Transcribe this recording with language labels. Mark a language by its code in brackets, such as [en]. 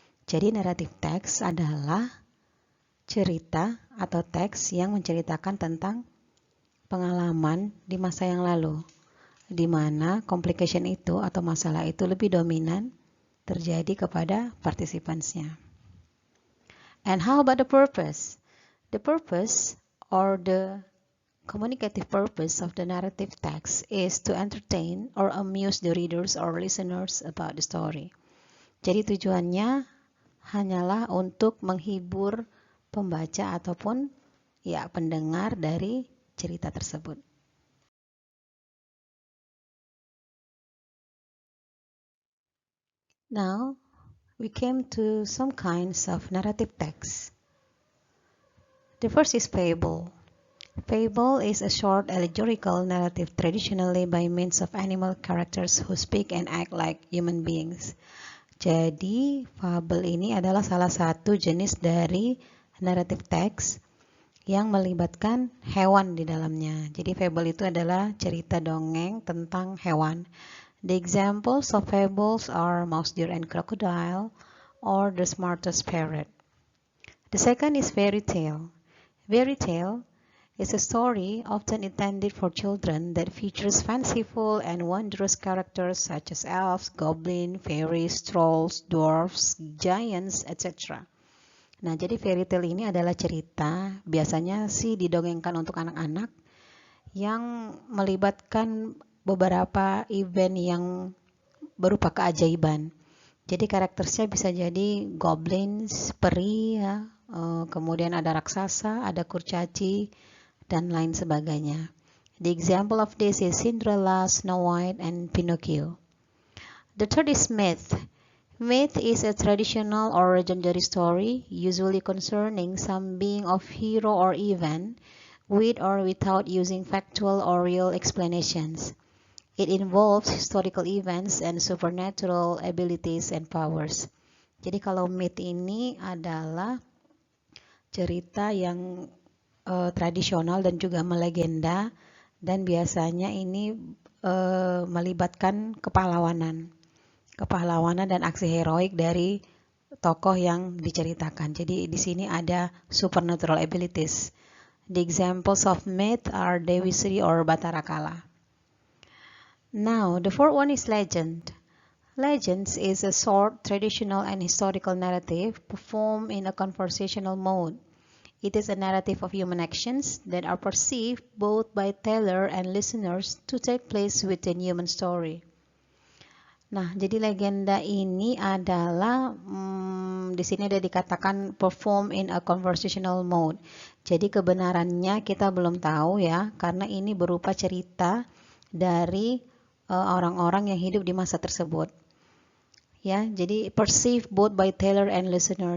[id] Jadi narrative text adalah cerita atau teks yang menceritakan tentang pengalaman di masa yang lalu, di mana complication itu atau masalah itu lebih dominan terjadi kepada participansnya. [en] And how about the purpose? The purpose or the communicative purpose of the narrative text is to entertain or amuse the readers or listeners about the story. [id] Jadi tujuannya hanyalah untuk menghibur pembaca ataupun pendengar dari cerita tersebut. [en] Now, we came to some kinds of narrative text. The first is fable. Fable is a short allegorical narrative traditionally by means of animal characters who speak and act like human beings. [id] Jadi, fable ini adalah salah satu jenis dari narrative text yang melibatkan hewan di dalamnya. Jadi, fable itu adalah cerita dongeng tentang hewan. [en] The examples of fables are Mouse, Deer, and Crocodile or The Smartest Parrot. The second is fairy tale. Fairy tale is a story often intended for children that features fanciful and wondrous characters such as elves, goblins, fairies, trolls, dwarfs, giants, etc. [id] Nah, jadi fairy tale ini adalah cerita, biasanya sih didongengkan untuk anak-anak yang melibatkan beberapa event yang berupa keajaiban. Jadi karakternya bisa jadi goblins, peri ya, kemudian ada raksasa, ada kurcaci, dan lain sebagainya. [en] The example of this is Cinderella, Snow White, and Pinocchio. The third is myth. Myth is a traditional or legendary story, usually concerning some being of hero or event, with or without using factual or real explanations. It involves historical events and supernatural abilities and powers. [id] Jadi kalau myth ini adalah cerita yang tradisional dan juga melegenda, dan biasanya ini melibatkan kepahlawanan dan aksi heroik dari tokoh yang diceritakan. Jadi di sini ada [en] supernatural abilities. The examples of myth are Dewi Sri or Batara Kala. Now, the fourth one is legend. Legends is a short, traditional, and historical narrative performed in a conversational mode. It is a narrative of human actions that are perceived both by teller and listeners to take place within human story. [id] Nah, jadi legenda ini adalah di sini ada dikatakan [en] perform in a conversational mode. [id] Jadi kebenarannya kita belum tahu ya, karena ini berupa cerita dari orang-orang yang hidup di masa tersebut. Ya, jadi [en] perceived both by teller and listener.